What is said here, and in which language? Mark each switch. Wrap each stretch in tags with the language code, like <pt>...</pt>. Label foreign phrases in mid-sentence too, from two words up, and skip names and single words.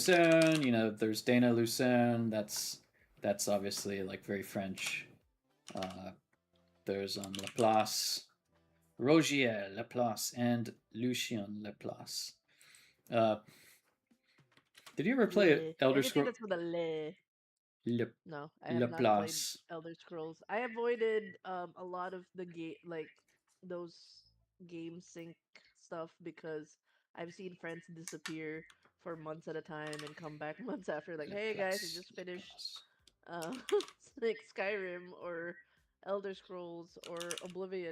<en>Lucerne, there's Dana Lucerne. That's obviously like very French. Uh, there's Laplace, Rogier Laplace, and Lucien Laplace. Uh, did you ever play Le. Elder Anything Scrolls? that's with a le. Le, No, I have not played Laplace. Elder Scrolls. I avoided a lot of the those game sync stuff because I've seen friends disappear for months at a time and come back months after like, "Hey guys, we Laplace. just finished Laplace. uh like Skyrim or Elder Scrolls or Oblivion."</en>